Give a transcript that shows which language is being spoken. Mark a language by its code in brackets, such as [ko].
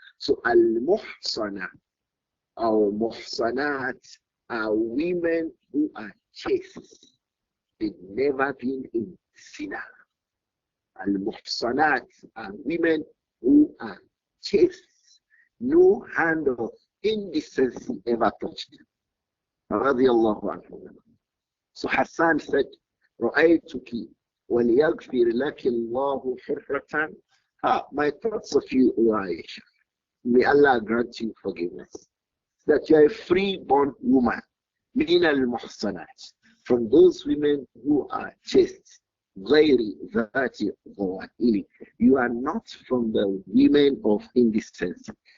[en] So al-muhsana, or muhsanat, are women who are chaste. They've never been in zina. Al-muhsanat are women who are chaste. No hand of indecency ever touched him. Radiallahu anhu. So Hassan said, [ar] رَأَيْتُكِ وَلْيَغْفِرْ لَكِ اللَّهُ حُرَّةً. [en] My thoughts of you, O Āishah, may Allah grant you forgiveness. That you are a free-born woman, [ar] مِنَ الْمُحْصَنَاتِ, [en] from those women who are chaste. [ar] غَيْرِ ذَاتِ غَوَائِلِ. [en] You are not from the women of indecency.